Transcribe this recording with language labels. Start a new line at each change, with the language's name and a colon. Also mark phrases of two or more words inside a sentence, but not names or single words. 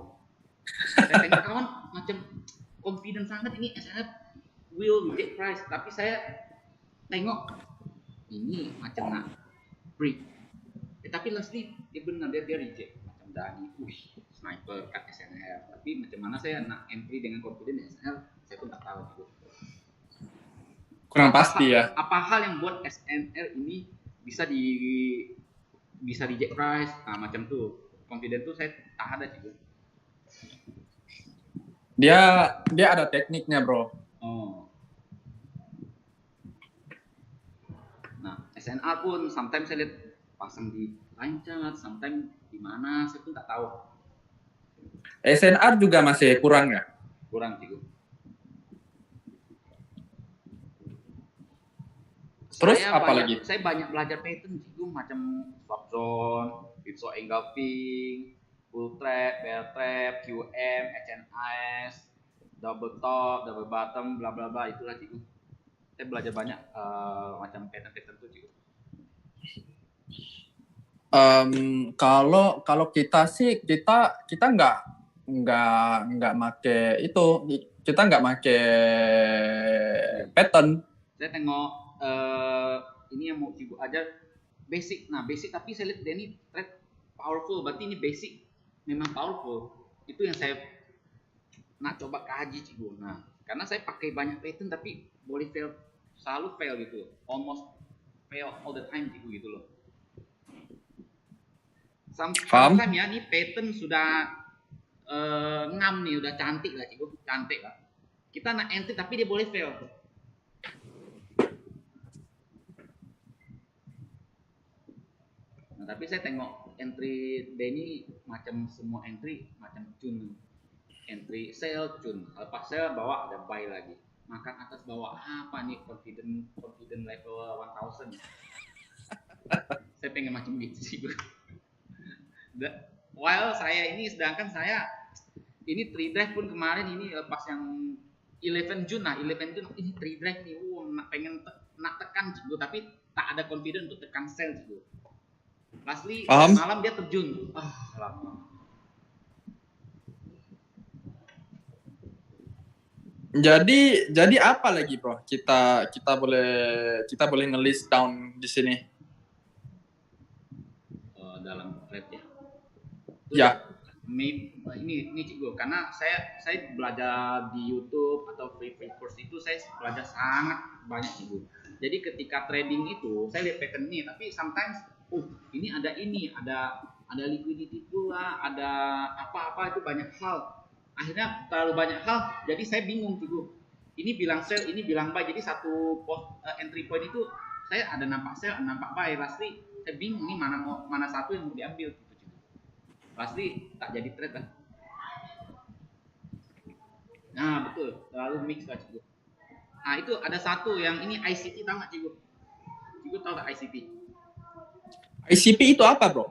Malay: Saya tengok kawan macam confident sangat ini SNR
English: will reject price,
Malay: tapi saya tengok ini macam nak break. Tapi lastly dia benar dia reject macam Dani.
English: Sniper cut SNR.
Malay: Tapi macam mana saya nak entry dengan confident SNR? Saya pun tak tahu gitu. Kurang pasti ya. Apa hal yang buat SNR ini bisa di jack price, macam tuh. Confident tuh saya tak ada sih. Dia ada tekniknya, bro. Oh.
Indonesian: Nah, SNR pun sometimes saya lihat pasang di Lancar, sometimes di mana saya pun tak tahu. SNR juga masih kurang ya? Kurang sih. Terus apa lagi? Saya banyak belajar pattern sih, macam
English: swap zone, pizzo engulfing, full trap, bear trap, QM, HNS, double top, double bottom,
Indonesian: bla bla bla, itulah sih. Saya belajar banyak macam pattern tuh sih. Kalau kita sih kita nggak make itu, kita nggak make pattern.
Malay: Saya tengok ini yang mau Cibu ajar basic.
Indonesian: Nah basic tapi saya lihat Denny trade powerful, berarti ini basic memang powerful.
Malay: Itu yang saya nak coba kaji Cibu.
Indonesian: Nah karena saya pakai banyak pattern tapi boleh fail, selalu fail gitu,
English: almost fail all the time Cibu
Indonesian: gitu loh. Sometimes ya nih pattern sudah ngam nih, udah cantik lah Cibu,
Malay: cantik lah. Kita nak entry tapi dia boleh fail. Nah, tapi saya tengok entry Denny macam semua entry macam cun, entry sell cun, lepas sell bawa ada buy lagi, makan atas bawah, apa nih
English: confident level
Malay: 1000.
Indonesian: Saya pengen macam gitu sih. While saya ini, sedangkan saya ini 3 drive pun kemarin ini pas yang 11 June ini 3 drive nih, pengen nak tekan juga tapi tak ada confident untuk tekan sell juga.
Malay: Lastly malam dia terjun. Lama. Jadi apa lagi, bro?
Indonesian: Kita boleh nge-list down di sini.
Malay: Dalam trade ya. Ya.
Indonesian: Ini Cikgu, karena saya belajar di YouTube atau free course itu saya belajar sangat banyak Cikgu. Jadi ketika trading itu saya lihat pattern ini, tapi sometimes ini ada liquidity pula, ada apa-apa, itu banyak hal. Akhirnya terlalu banyak hal, jadi saya bingung Cikgu. Ini bilang sell, ini bilang buy. Jadi satu entry point itu saya ada nampak sell, ada nampak buy. Pasti saya bingung nih mana satu yang mau diambil. Pasti tak jadi trade lah.
Malay: Nah betul, terlalu mix lah Cikgu.
Indonesian: Nah itu ada satu yang ini ICT, tahu nggak Cikgu? Cikgu tahu nggak ICT?
Malay: ICP itu apa, bro?